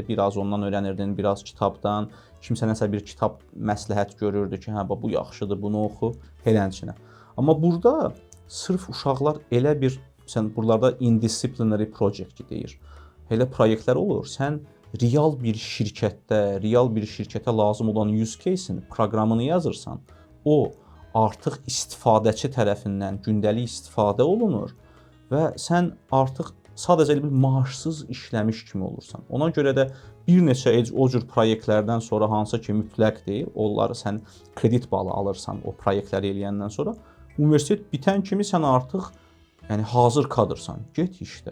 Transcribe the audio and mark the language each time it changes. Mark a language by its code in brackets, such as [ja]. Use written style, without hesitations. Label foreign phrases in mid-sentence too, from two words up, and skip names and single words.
[az] Biraz ondan öyrənirdin, biraz kitabdan. Kimsə nəsə bir kitab məsləhət görürdü ki, hə bu yaxşıdır, bunu oxu, helənçinə. Amma burada sırf uşaqlar elə bir, sən buralarda [en] indisciplinary project [az] deyir. Elə proyektlər olur. Sən real bir şirkətə lazım olan [en] use case- [az] in proqramını yazırsan, o artıq istifadəçi tərəfindən gündəlik istifadə olunur və sən artıq sadəcə bir maaşsız işləmiş kimi olursan. Ona görə də bir neçə o cür proyektlərdən sonra hansı ki mütləqdir, onları sən kredit balı alırsan o proyektləri eləyəndən sonra, universitet bitən kimi sən artıq yəni hazır kadrsan, get işlə.